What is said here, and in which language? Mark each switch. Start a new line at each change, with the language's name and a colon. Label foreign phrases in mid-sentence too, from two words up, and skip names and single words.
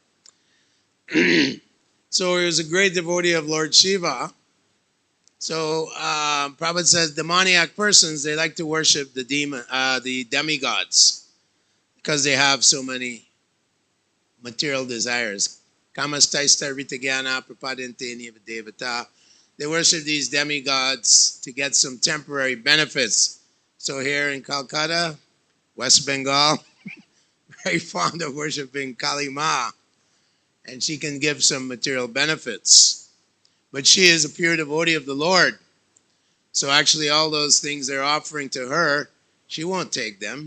English: So he was a great devotee of Lord Shiva. So Prabhupada says demoniac persons, they like to worship the demigods because they have so many material desires.
Sanskrit: Kamastaista ritagyana prapadente niva devata.
English: They worship these demigods to get some temporary benefits. So here in Kolkata, West Bengal, very fond of worshiping Kali Ma, and she can give some material benefits. But she is a pure devotee of the Lord. So actually all those things they're offering to her, she won't take them.